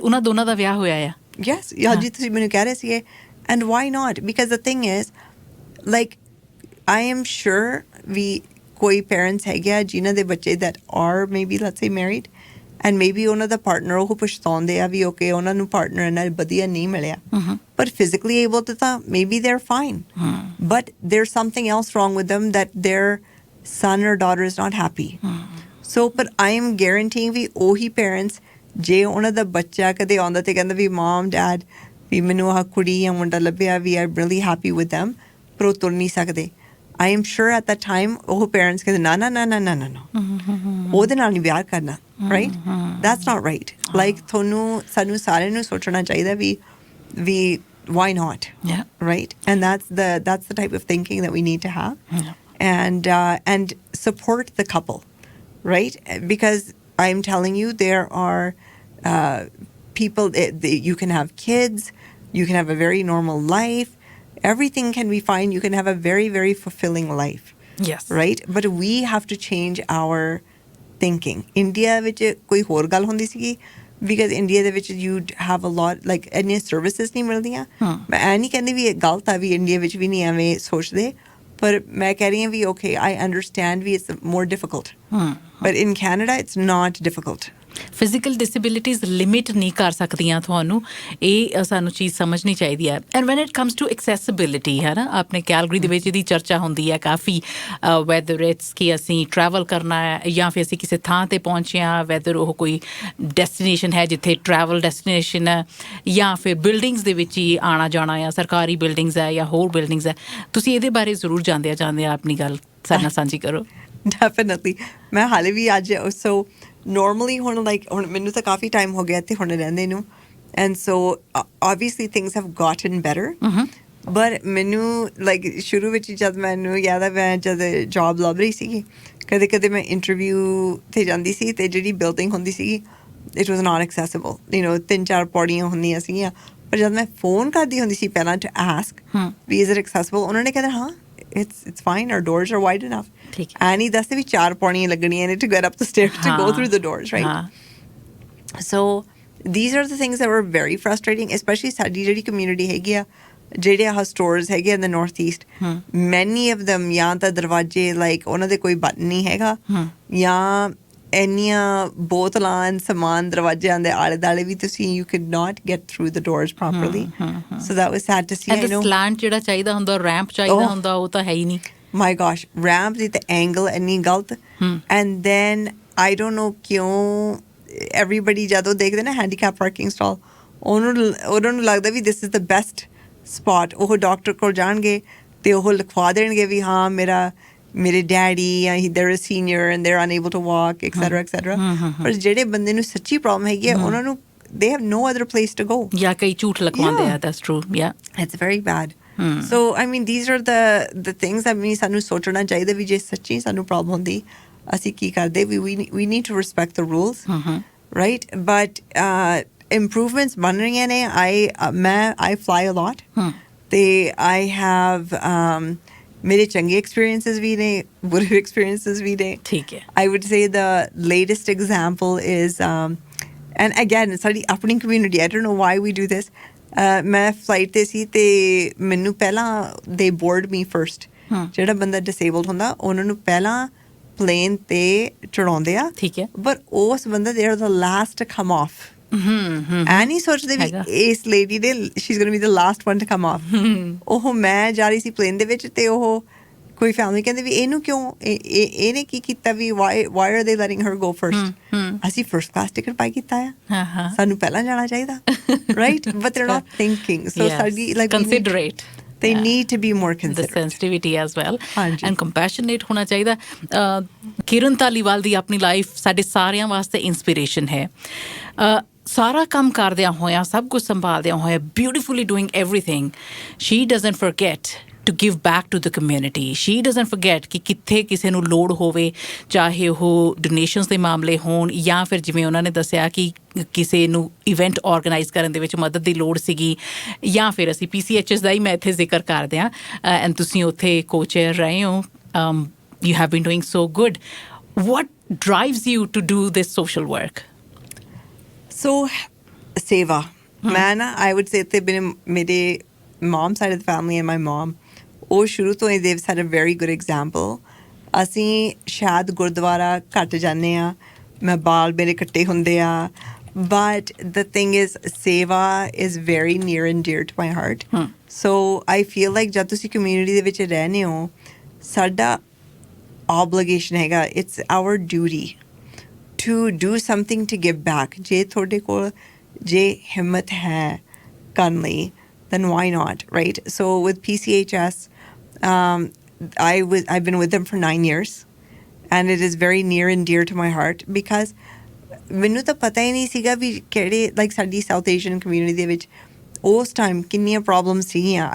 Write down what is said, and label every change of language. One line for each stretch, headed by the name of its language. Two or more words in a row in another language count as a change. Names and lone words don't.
Punjabi: ਉਹਨਾਂ ਦੋਨਾਂ ਦਾ ਵਿਆਹ ਹੋਇਆ ਆ। Yes, ਜੀ ਤੁਸੀਂ ਮੈਨੂੰ ਕਹਿ ਰਹੇ ਸੀਗੇ,
English: and why not? Because the thing is, like, I am sure
Punjabi: ਕੋਈ parents ਹੈਗੇ ਆ ਜਿਨ੍ਹਾਂ ਦੇ ਬੱਚੇ
English: that are maybe let's say married and maybe
Punjabi: ਉਹਨਾਂ ਦਾ partner ਉਹ ਪਛਤਾਉਂਦੇ ਆ ਵੀ
English: okay
Punjabi: ਉਹਨਾਂ ਨੂੰ partner ਇਹਨਾਂ ਵਧੀਆ ਨਹੀਂ ਮਿਲਿਆ
English: but physically able to ਤਾਂ maybe they're fine but there's something else wrong with them that their son or daughter is not happy so but I am guaranteeing
Punjabi: ਵੀ ਉਹੀ parents ਜੇ ਉਹਨਾਂ ਦਾ ਬੱਚਾ ਕਦੇ ਆਉਂਦਾ ਤੇ ਕਹਿੰਦਾ ਵੀ
English: mom dad
Punjabi: ਵੀ ਮੈਨੂੰ ਆਹ ਕੁੜੀ ਜਾਂ ਮੁੰਡਾ ਲੱਭਿਆ ਵੀ
English: I'm really happy with them
Punjabi: ਪਰ ਉਹ ਤੁਰ ਨਹੀਂ ਸਕਦੇ
English: I am sure at that time
Punjabi: ਉਹ parents ਕਹਿੰਦੇ ਨਾ ਉਹਦੇ ਨਾਲ ਨਹੀਂ ਵਿਆਹ ਕਰਨਾ
English: right that's not right like
Punjabi: ਸਾਨੂੰ ਸਾਰਿਆਂ ਨੂੰ ਸੋਚਣਾ ਚਾਹੀਦਾ ਵੀ
English: why not right and that's the type of thinking that we need to have and support the couple right because I'm telling you there are people you can have kids you can have a very normal life everything can be fine you can have a very very fulfilling life yes right but we have to change our thinking
Punjabi: India ਵਿੱਚ ਕੋਈ ਹੋਰ ਗੱਲ ਹੁੰਦੀ ਸੀਗੀ because India ਦੇ ਵਿੱਚ
English: you'd have a lot like any services
Punjabi: ਨਹੀਂ ਮਿਲਦੀਆਂ ਮੈਂ ਇਹ ਨਹੀਂ ਕਹਿੰਦੀ ਵੀ ਇਹ ਗਲਤ ਆ ਵੀ India ਵਿੱਚ ਵੀ ਨਹੀਂ ਐਵੇਂ ਸੋਚਦੇ ਪਰ ਮੈਂ ਕਹਿ ਰਹੀ ਹਾਂ ਵੀ
English: okay I understand
Punjabi: ਵੀ
English: it's more difficult but in Canada it's not difficult physical disabilities
Punjabi: ਲਿਮਿਟ ਨਹੀਂ ਕਰ ਸਕਦੀਆਂ ਤੁਹਾਨੂੰ ਇਹ ਸਾਨੂੰ ਚੀਜ਼ ਸਮਝਣੀ ਚਾਹੀਦੀ ਹੈ
English: and when it comes to accessibility
Punjabi: ਹੈ ਨਾ ਆਪਣੇ ਕੈਲਗਰੀ ਦੇ ਵਿੱਚ ਇਹਦੀ ਚਰਚਾ ਹੁੰਦੀ ਹੈ ਕਾਫੀ
English: whether it's
Punjabi: ਕਿ ਅਸੀਂ ਟਰੈਵਲ ਕਰਨਾ ਹੈ ਜਾਂ ਫਿਰ ਅਸੀਂ ਕਿਸੇ ਥਾਂ 'ਤੇ ਪਹੁੰਚੇ ਹਾਂ ਵੈਦਰ ਉਹ ਕੋਈ ਡੈਸਟੀਨੇਸ਼ਨ ਹੈ ਜਿੱਥੇ
English: travel destination
Punjabi: ਹੈ ਜਾਂ ਫਿਰ ਬਿਲਡਿੰਗਸ ਦੇ ਵਿੱਚ ਹੀ ਆਉਣਾ ਜਾਣਾ ਆ ਸਰਕਾਰੀ ਬਿਲਡਿੰਗਸ ਹੈ ਜਾਂ ਹੋਰ ਬਿਲਡਿੰਗਸ ਹੈ ਤੁਸੀਂ ਇਹਦੇ ਬਾਰੇ ਜ਼ਰੂਰ ਜਾਣਦੇ ਆ ਆਪਣੀ ਗੱਲ ਸਾਡੇ ਨਾਲ ਸਾਂਝੀ ਕਰੋ definitely ਮੈਂ ਹਾਲੇ ਵੀ ਅੱਜ
English: so normally
Punjabi: ਹੁਣ ਮੈਨੂੰ ਤਾਂ ਕਾਫੀ ਟਾਈਮ ਹੋ ਗਿਆ ਇੱਥੇ ਹੁਣ ਰਹਿੰਦੇ ਨੂੰ
English: and so obviously things have gotten better
Punjabi: but ਮੈਨੂੰ like ਸ਼ੁਰੂ ਵਿੱਚ ਜਦ ਮੈਨੂੰ ਯਾਦ ਆ ਮੈਂ ਜਦ ਜੌਬ ਲੱਭ ਰਹੀ ਸੀਗੀ ਕਦੇ ਮੈਂ ਇੰਟਰਵਿਊ 'ਤੇ ਜਾਂਦੀ ਸੀ ਅਤੇ ਜਿਹੜੀ ਬਿਲਡਿੰਗ ਹੁੰਦੀ ਸੀਗੀ
English: it was not accessible
Punjabi: 3-4 ਪੌੜੀਆਂ ਹੁੰਦੀਆਂ ਸੀਗੀਆਂ ਪਰ ਜਦ ਮੈਂ ਫੋਨ ਕਰਦੀ ਹੁੰਦੀ ਸੀ ਪਹਿਲਾਂ
English: to ask
Punjabi: ਵੀ
English: is it accessible
Punjabi: ਉਹਨਾਂ ਨੇ ਕਹਿੰਦੇ ਹਾਂ
English: it's fine our doors are wide enough and he
Punjabi: ਦੱਸਦੇ ਵੀ 4 ਪੌੜੀਆਂ ਲੱਗਣੀਆਂ ਨੇ
English: to get up the stairs to go through the doors right so these are the things that were very frustrating especially
Punjabi: ਸਾਡੀ ਜਿਹੜੀ community ਹੈਗੀ ਆ ਜਿਹੜੇ ਆਹ stores ਹੈਗੇ
English: in the northeast many of them
Punjabi: ਜਾਂ ਤਾਂ ਦਰਵਾਜ਼ੇ
English: like
Punjabi: ਉਹਨਾਂ ਦੇ ਕੋਈ ਬਟਨ ਨਹੀਂ ਹੈਗਾ ਜਾਂ ਇੰਨੀਆਂ ਬੋਤਲਾਂ ਸਮਾਨ ਦਰਵਾਜ਼ਿਆਂ ਦੇ ਆਲੇ ਦੁਆਲੇ ਵੀ ਤੁਸੀਂ
English: you could not get through the doors properly so that was sad to see and the slant
Punjabi: ਜਿਹੜਾ ਚਾਹੀਦਾ ਹੁੰਦਾ ਰੈਂਪ ਚਾਹੀਦਾ ਹੁੰਦਾ ਉਹ ਤਾਂ ਹੈ ਹੀ ਨਹੀਂ
English: my gosh
Punjabi: ramp ਦੀ ਤੇ angle ਇੰਨੀ ਗਲਤ
English: and then I don't know
Punjabi: ਕਿਉਂ everybody ਜਦੋਂ ਦੇਖਦੇ ਨਾ
English: handicap parking stall
Punjabi: ਉਹਨਾਂ ਨੂੰ ਲੱਗਦਾ ਵੀ
English: this is the best spot
Punjabi: ਉਹ ਡਾਕਟਰ ਕੋਲ ਜਾਣਗੇ ਤੇ ਉਹ ਲਿਖਵਾ ਦੇਣਗੇ ਵੀ ਹਾਂ ਮੇਰੇ ਡੈਡੀ
English: they're a senior and they're unable to walk etc
Punjabi: ਪਰ ਜਿਹੜੇ ਬੰਦੇ ਨੂੰ ਸੱਚੀ ਪ੍ਰੋਬਲਮ ਹੈਗੀ ਉਹਨਾਂ ਨੂੰ
English: they have no other place to go
Punjabi: ਜਾਂ ਕਈ ਝੂਠ ਲਗਵਾਉਂਦੇ ਆ
English: that's true yeah it's very bad so I mean these are the things that
Punjabi: ਸਾਨੂੰ ਸੋਚਣਾ ਚਾਹੀਦਾ ਵੀ ਜੇ ਸੱਚੀ ਸਾਨੂੰ ਪ੍ਰੋਬਲਮ ਹੁੰਦੀ ਅਸੀਂ ਕੀ ਕਰਦੇ
English: we need to respect the rules right but improvements
Punjabi: ਬਣ ਰਹੀਆਂ ਨੇ
English: I fly a lot ਤੇ I have
Punjabi: ਮੇਰੇ ਚੰਗੇ experiences ਵੀ ਨੇ ਬੁਰੇ experiences ਵੀ ਨੇ ਠੀਕ ਹੈ
English: I would say the latest example is and again
Punjabi: ਸਾਡੀ ਆਪਣੀ community
English: I don't know why we do this
Punjabi: ਮੈਂ flight ਤੇ ਸੀ ਤੇ ਮੈਨੂੰ ਪਹਿਲਾਂ
English: they board me first
Punjabi: ਜਿਹੜਾ ਬੰਦਾ disabled ਹੁੰਦਾ ਉਹਨਾਂ ਨੂੰ ਪਹਿਲਾਂ plane ਤੇ ਚੜਾਉਂਦੇ ਆ ਠੀਕ ਹੈ but ਉਸ ਬੰਦਾ
English: they are the last to come off
Punjabi: ਨਹੀਂ ਸੋਚਦੇ ਵੀ ਇਸ ਲੇਡੀ ਦੇ
English: she's going to be the last one to come off
Punjabi: ਉਹ ਮੈਂ ਜਾ ਰਹੀ ਸੀ ਪਲੇਨ ਦੇ ਵਿੱਚ ਤੇ ਉਹ ਕੋਈ ਫੈਮਿਲੀ ਕਹਿੰਦੇ ਵੀ ਇਹਨੂੰ ਕਿਉਂ ਇਹਨੇ ਕੀ ਕੀਤਾ ਵੀ
English: why are they letting her go first
Punjabi: ਅਸੀਂ
English: first class ticket buy
Punjabi: ਕੀਤਾ ਆ ਸਾਨੂੰ ਪਹਿਲਾਂ ਜਾਣਾ ਚਾਹੀਦਾ
English: right but they're not thinking so
Punjabi: ਸਾਡੀ like
English: considerate they need to be more considerate the sensitivity as well and compassionate
Punjabi: ਹੋਣਾ ਚਾਹੀਦਾ ਕਿਰਨ ਧਾਲੀਵਾਲ ਦੀ ਆਪਣੀ ਲਾਈਫ ਸਾਡੇ ਸਾਰਿਆਂ ਵਾਸਤੇ ਇਨਸਪੀਰੇਸ਼ਨ ਹੈ ਸਾਰਾ ਕੰਮ ਕਰਦਿਆਂ ਹੋਇਆਂ ਸਭ ਕੁਝ ਸੰਭਾਲਦਿਆਂ ਹੋਇਆਂ
English: beautifully doing everything she doesn't forget to give back to the community. She doesn't forget
Punjabi: ਕਿ ਕਿੱਥੇ ਕਿਸੇ ਨੂੰ ਲੋੜ ਹੋਵੇ ਚਾਹੇ ਉਹ ਡੋਨੇਸ਼ਨਸ ਦੇ ਮਾਮਲੇ ਹੋਣ ਜਾਂ ਫਿਰ ਜਿਵੇਂ ਉਹਨਾਂ ਨੇ ਦੱਸਿਆ ਕਿ ਕਿਸੇ ਨੂੰ
English: event organise
Punjabi: ਕਰਨ ਦੇ ਵਿੱਚ ਮਦਦ ਦੀ ਲੋੜ ਸੀਗੀ ਜਾਂ ਫਿਰ ਅਸੀਂ PCHS ਦਾ ਹੀ ਮੈਂ ਇੱਥੇ ਜ਼ਿਕਰ ਕਰਦੇ ਹਾਂ ਐਂਡ ਤੁਸੀਂ ਉੱਥੇ ਕੋਚਰ ਰਹੇ ਹੋ
English: you have been doing so good. What drives you to do this social work? So seva. I would say
Punjabi: ਤੇ ਮੇਰੇ
English: mom side of the family and my mom
Punjabi: ਉਹ ਸ਼ੁਰੂ ਤੋਂ ਹੀ
English: they've set a very good example.
Punjabi: ਅਸੀਂ ਸ਼ਾਇਦ ਗੁਰਦੁਆਰਾ ਘੱਟ ਜਾਂਦੇ ਆ, ਮੈਂ ਬਾਲ ਮੇਰੇ ਕੱਟੇ ਹੁੰਦੇ ਆ,
English: but the thing is ਸੇਵਾ is very near and dear to my heart. So I feel like
Punjabi: ਜਦ ਤੁਸੀਂ community ਦੇ ਵਿੱਚ ਰਹਿੰਦੇ ਹੋ, ਸਾਡਾ obligation ਹੈਗਾ,
English: it's our duty to do something to give back.
Punjabi: ਜੇ ਤੁਹਾਡੇ ਕੋਲ ਜੇ ਹਿੰਮਤ ਹੈ ਕਰਨ ਲਈ,
English: then why not, right? So with PCHS, I've been with them for 9 years, and it is very near and dear to my heart because
Punjabi: ਮੈਨੂੰ ਤਾਂ ਪਤਾ ਹੀ ਨਹੀਂ ਸੀਗਾ ਵੀ ਕਿਹੜੇ
English: like ਸਾਡੀ South Asian community
Punjabi: ਦੇ ਵਿੱਚ ਉਸ ਟਾਈਮ ਕਿੰਨੀਆਂ ਪ੍ਰੋਬਲਮਸ ਸੀਗੀਆਂ.